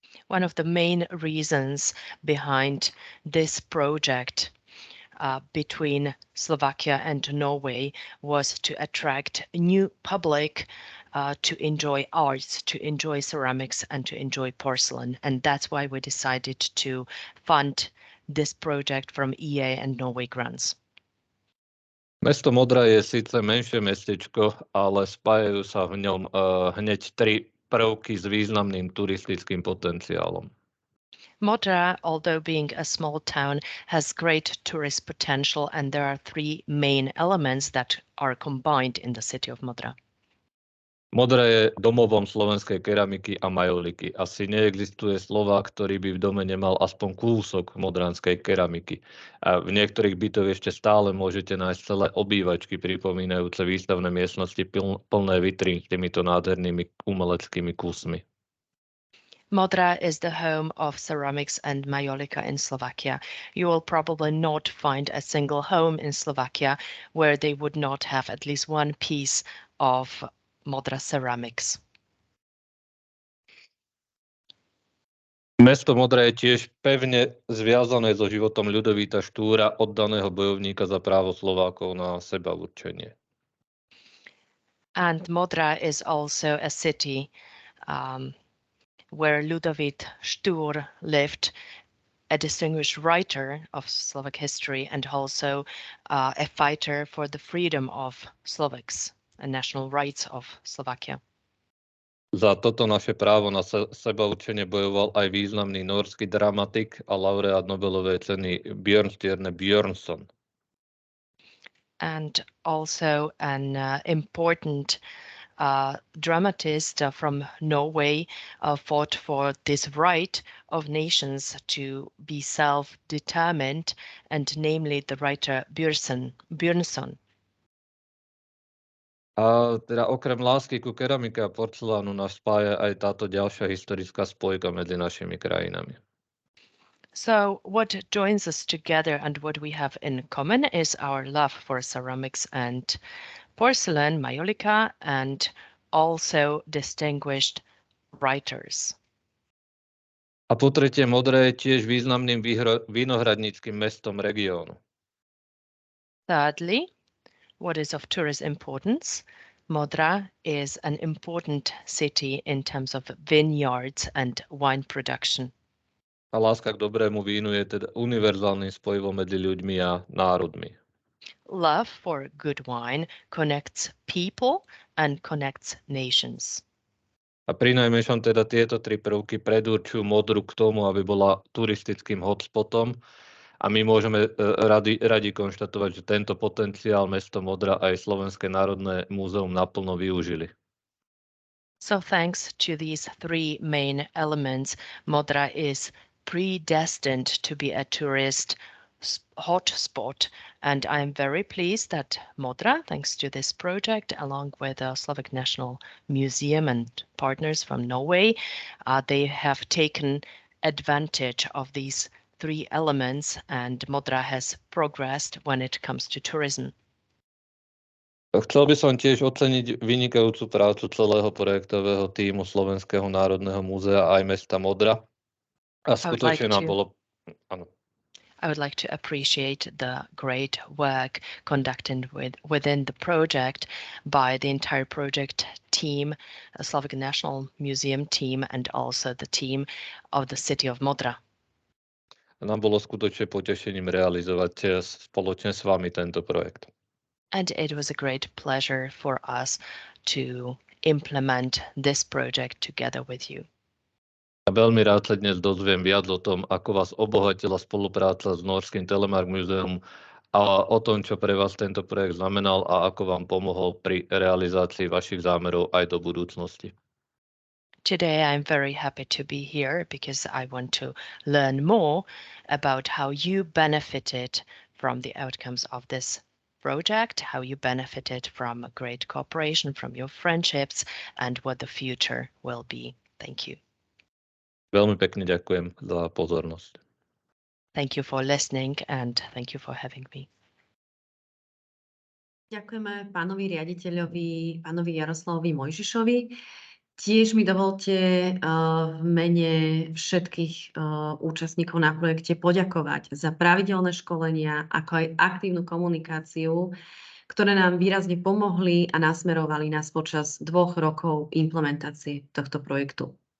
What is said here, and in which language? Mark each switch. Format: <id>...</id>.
<en>One of the main reasons behind this project between Slovakia and Norway was to attract new public to enjoy arts, to enjoy ceramics and to enjoy porcelain. And that's why we decided to fund this project from EA and Norway grants.</en> <sk>Mesto Modra je síce menšie mestečko, ale spájajú sa v ňom hneď tri prvky s významným turistickým potenciálom.</sk> <en>Modra, although being a small town, has great tourist potential, and there are three main elements that are combined in the city of Modra.</en> <sk>Modra je domovom slovenskej keramiky a majoliky. Asi neexistuje Slovák, ktorý by v dome nemal aspoň kúsok modranskej keramiky. A v niektorých bytoch ešte stále môžete nájsť celé obývačky pripomínajúce výstavné miestnosti plné vitrín s týmito nádhernými umeleckými kusmi.</sk> <en>Modra is the home of ceramics and majolika in Slovakia. You will probably not find a single home in Slovakia where they would not have at least one piece of Modra ceramics.</en> <sk>Mesto Modra je tiež pevne zviazané so životom Ľudovíta Štúra, oddaného bojovníka za právo Slovákov na sebaurčenie.</sk> <en>And Modra is also a city where Ludovít Štúr lived, a distinguished writer of Slovak history and also a fighter for the freedom of Slovaks and national rights of Slovakia.</en> <sk>Za toto naše právo na sebaurčenie bojoval aj významný norský dramatik a laureát Nobelovej ceny Bjørnstjerne Bjørnson.</sk> <en>And also an important dramatist from Norway fought for this right of nations to be self-determined, and namely the writer Björnson.</en> <sk>A teda okrem lásky ku keramike a porcelánu nás spája aj táto ďalšia historická spojka medzi našimi krajinami.</sk> <en>So what joins us together and what we have in common is our love for ceramics and porcelain, majolika, and also distinguished writers.</en> <sk>A po tretie, Modra je tiež významným vinohradníckym mestom regiónu.</sk> <en>Thirdly, what is of tourist importance, Modra is an important city in terms of vineyards and wine production.</en> <sk>A láska k dobrému vínu je teda univerzálnym spojivom medzi ľuďmi a národmi.</sk> <en>Love for good wine connects people and connects nations.</en> <sk>A prinajmenšom teda tieto tri prvky predurčujú Modru k tomu, aby bola turistickým hotspotom. A my môžeme radi konštatovať, že tento potenciál mesto Modra aj Slovenské národné múzeum naplno využili.</sk> <en>So thanks to these three main elements, Modra is predestined to be a tourist hotspot, and I am very pleased that Modra, thanks to this project, along with the Slovak National Museum and partners from Norway, they have taken advantage of these three elements, and Modra has progressed when it comes to tourism.</en> <sk>Chcel by som tiež oceniť vynikajúcu prácu celého projektového tímu Slovenského národného múzea aj mesta Modra. A skutočne nám bolo... Áno.</sk> <en>I would like to appreciate the great work conducted within the project by the entire project team, the Slovak National Museum team, and also the team of the city of Modra.</en> <sk>Nám bolo skutočne potešením realizovať spoločne s vami tento projekt.</sk> <en>And it was a great pleasure for us to implement this project together with you.</en> <sk>A veľmi rád sa dnes dozviem viac o tom, ako vás obohatila spolupráca s Norským Telemark Muzeum a o tom, čo pre vás tento projekt znamenal a ako vám pomohol pri realizácii vašich zámerov aj do budúcnosti.</sk> <en>Today I'm very happy to be here because I want to learn more about how you benefited from the outcomes of this project, how you benefited from a great cooperation, from your friendships, and what the future will be. Thank you.</en> <sk>Veľmi pekne ďakujem za pozornosť.</sk> <en>Thank you for listening and thank you for having me.</en> <sk>Ďakujeme pánovi riaditeľovi, pánovi Jaroslavovi Mojžišovi. Tiež mi dovolte v mene všetkých účastníkov na projekte poďakovať za pravidelné školenia, ako aj aktívnu komunikáciu, ktoré nám výrazne pomohli a nasmerovali nás počas 2 rokov implementácie tohto projektu.</sk>